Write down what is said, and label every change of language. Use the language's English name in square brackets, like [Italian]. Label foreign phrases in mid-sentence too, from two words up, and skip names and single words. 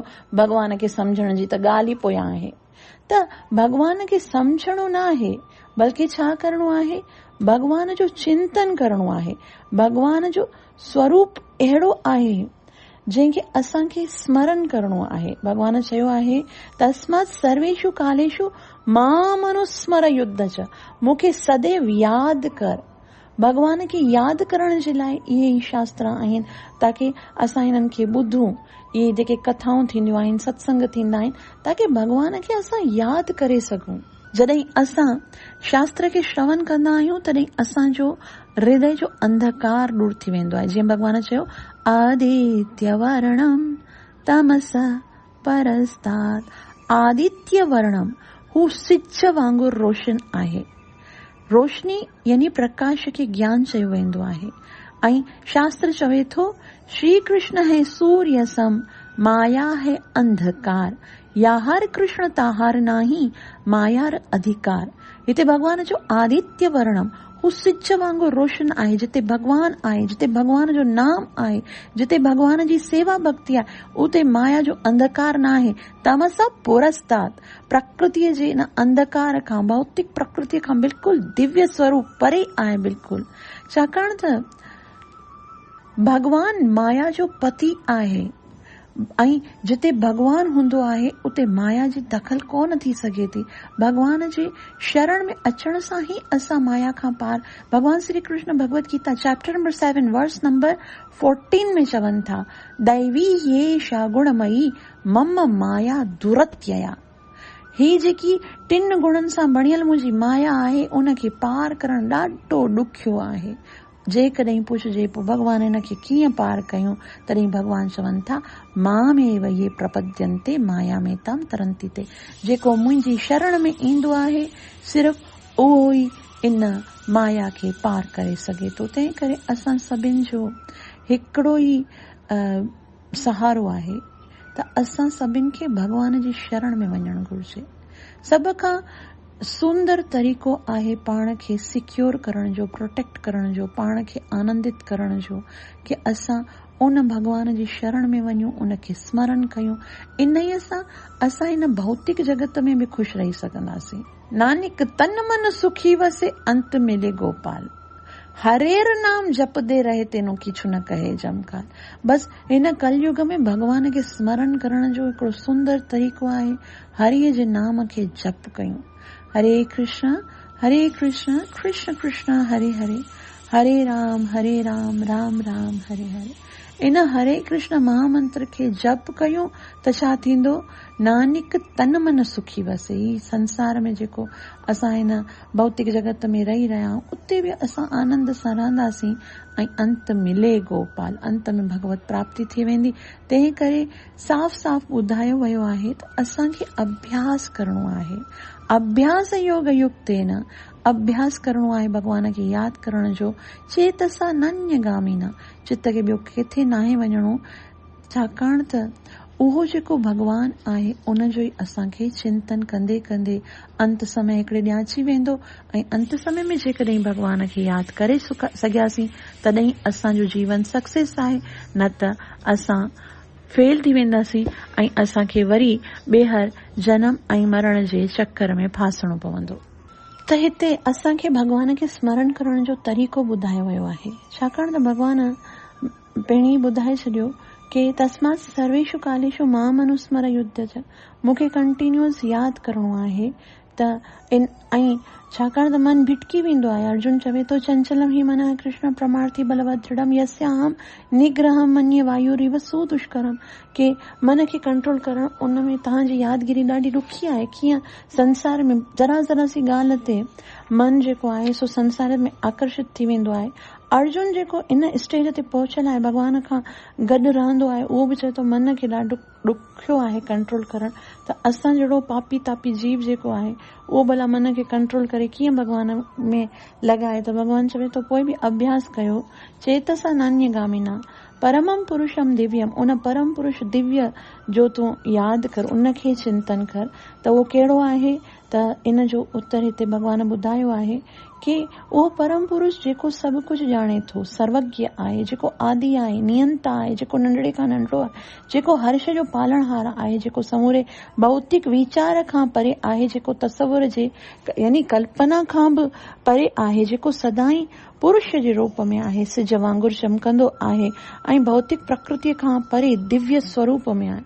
[Sindhi] भगवान खे समझण जी त ॻाल्हि ई पोयां आहे। त भगवान खे समझणो न आहे, बल्कि छा करणो आहे, भगवान जो चिंतन करणो आहे। भगवान जो स्वरूप अहिड़ो आहे जंहिंखे असांखे स्मरण करणो आहे। भगवान चयो आहे, [Sanskrit] तस्मात् सर्वेषु कालेषु माम अनुस्मर युद्ध च, [Sindhi] मूंखे सदैव यादि कर। भगवान खे यादि करण जे लाइ इहे ई शास्त्र आहिनि, ताकि असां हिननि खे ॿुधूं। इहे जेके कथाऊं थींदियूं आहिनि, सत्संग थींदा आहिनि, ताकि भगवान खे असां यादि करे सघूं। जॾहिं असां शास्त्र खे श्रवण कंदा आहियूं तॾहिं असांजो हृदय जो अंधकार दूर थी वेंदो आहे। जीअं भगवान चयो, [Sanskrit] आदित्य वर्णम तमस परस्तात्। आदित्य वर्णम [Sindhi] हू सिज वांगुरु रोशन आहे। रोशनी यानी प्रकाश खे ज्ञान चयो वेंदो आहे। ऐं शास्त्र चवे थो, [Bangla] শ্রী কৃষ্ণ হয় সূর্য সম, মায়া হয় অন্ধকার, যাহার কৃষ্ণ তাহার নাহি, মায়ার অধিকার। [Sindhi] हिते भगवान जो [Sanskrit] आदित्य वर्णम [Sindhi] हू सिज वांगुरु रोशन आहे। जिते भगवान आहे, जिते भगवान जो नाम आहे, जिते भगवान जी सेवा भक्ति आहे, उते माया जो अंधकार न आहे। [Sanskrit] तमस पुरस्तात्, [Sindhi] प्रकृतिअ जे इन अंधकार खां, भौतिक प्रकृतिअ खां बिल्कुलु दिव्य स्वरूप परे आहे बिल्कुलु। छाकाणि त भगवान माया जो पति आहे, ऐं जिते भगवान हूंदो आहे उते माया जी दखल कोन थी सघे थी। भगवान जे शरण में अचण सां ई असां माया खां पार। भगवान श्री कृष्ण भगवत गीता [English] chapter number 7 verse number 14 [Sindhi] में चवनि था, [Sanskrit] दैवी येषा गुणमयी मम माया दुरत्यया। [Sindhi] ही जेकी 3 गुणनि सां बणियल मुंहिंजी माया आहे, उनखे पार करणु ॾाढो ॾुखियो आहे। जेकॾहिं पुछिजे पोइ भगवान हिन खे कीअं पार कयूं, तॾहिं भगवान चवनि था, [Sanskrit] मामेव ये प्रपद्यन्ते माया में ताम तरंती ते। [Sindhi] जेको मुंहिंजी शरण में ईंदो आहे, सिर्फ़ु उहो ई इन माया खे पार करे सघे थो। तंहिं करे असां सभिनि जो हिकिड़ो ई सहारो आहे त असां सभिनि खे भॻवान जी शरण में वञणु घुर्जे। सभ खां सुंदर तरीक़ो आहे पाण खे सिक्योर करण जो, प्रोटेक्ट करण जो, पाण खे आनंदित करण जो, कि असां उन भॻवान जी शरण में वञूं, उनखे स्मरण कयूं। इन ई सां असां इन भौतिक जगत में बि ख़ुशि रही सघंदासीं। [Punjabi] ਨਾਨਕ ਤਨ ਮਨ ਸੁਖੀ ਵਸੇ, ਅੰਤ ਮਿਲੇ ਗੋਪਾਲ। ਹਰੇਰ ਨਾਮ ਜਪਦੇ ਰਹੇ, ਤੇਨੋ ਕਿਛੁ ਨ ਕਹੇ ਜਮਕਾਲ। [Sindhi] बस हिन कलयुग में भॻवान खे स्मरण करण जो हिकिड़ो सुंदर तरीक़ो आहे, हरिय जे नाम खे जप कयूं। [Sanskrit] हरे कृष्ण कृष्ण कृष्ण हरे हरे, हरे राम राम राम हरे हरे। [Sindhi] इन हरे कृष्ण महामंत्र खे जप कयूं त छा थींदो? [Punjabi] ਨਾਨਕ ਤਨ ਮਨ ਸੁਖੀ ਵਸੇ। [Sindhi] ही संसार में जेको असां हिन भौतिक जगत में रही रहिया आहियूं, उते बि असां आनंद सां रहंदासीं ऐं [Punjabi] ਅੰਤ ਮਿਲੇ ਗੋਪਾਲ, [Sindhi] अंत में भगवत प्राप्ति थी वेंदी। तंहिं करे साफ़ साफ़ ॿुधायो वियो आहे त असांखे अभ्यास करणो आहे। [Sanskrit] अभ्यास योग युक्तेन, [Sindhi] अभ्यास करणो आहे भॻवान खे यादि करण जो। [Sanskrit] चेतसा नन्यगामिना, [Sindhi] चित्त खे ॿियो किथे नाहे वञणो, छाकाणि त उहो जेको भॻवान आहे उन जो ई असांखे चिंतन कंदे कंदे अंत समय हिकिड़े ॾियाची वेंदो। ऐं अंत समय में जेकॾहिं भॻवान खे यादि करे सघियासीं तॾहिं असांजो जीवन सक्सेस आहे, न त असां फेल थी वेंदासीं ऐं असांखे वरी ॿेहर जनम ऐं मरण जे चक्कर में फासणो पवंदो। त हिते असांखे भॻवान खे स्मरण करण जो तरीक़ो ॿुधायो वियो आहे, छाकाणि त भॻवान पहिरीं ॿुधाए छॾियो कि [Sanskrit] तस्मात् सर्वेषु कालेषु माम अनुस्मर युध्य च। [Sindhi] मूंखे कंटिन्यूअस यादि करणो आहे त ऐं छाकाणि त मन भिटकी वेंदो आहे। अर्जुन चवे थो, [Sanskrit] चंचलम ही मनः कृष्ण प्रमार्थी बलवत् दृढ़म यस्याहम निग्रहम मन्ये वायुरिव सुदुष्करम। [Sindhi] के मन खे कंट्रोल करण, उन में तव्हांजी यादगिरी ॾाढी ॾुखी आहे। कीअं संसार में जरा जरा सी ॻाल्हि ते मन जेको आहे सो संसार में आकर्षित थी वेंदो आहे। अर्जुन जेको इन स्टेज ते पहुचल आहे, भॻवान खां गॾु रहंदो आहे, उहो बि चए थो मन खे ॾाढो ॾुखियो आहे कंट्रोल करण। त असां जहिड़ो पापी तापी जीव जेको आहे उहो भला मन खे कंट्रोल करे कीअं भॻवान में लॻाए? त भॻवान चवे थो पोइ बि अभ्यास कयो। [Sanskrit] चेतसा नान्यगामिना परमम पुरुषम दिव्यम, [Sindhi] उन परम पुरुष दिव्य जो तूं यादि कर, उनखे चिंतन कर। त उहो कहिड़ो आहे? त इन जो उत्तर हिते भॻवान ॿुधायो आहे कि उहो परम पुरुष जेको सभु कुझु ॼाणे थो, सर्वज्ञ आहे, जेको आदि आहे, नियंता आहे, जेको नंढड़े खां नंढड़ो आहे, जेको हर्ष जो पालनहार आहे, जेको समूरे भौतिक विचार खां परे आहे, जेको तसवुर जे यानी कल्पना खां बि परे आहे, जेको सदाई पुरुष जे रूप में आहे, सिज वांगुरु चमकंदो आहे ऐं भौतिक प्रकृतिअ खां परे दिव्य स्वरूप में आहे।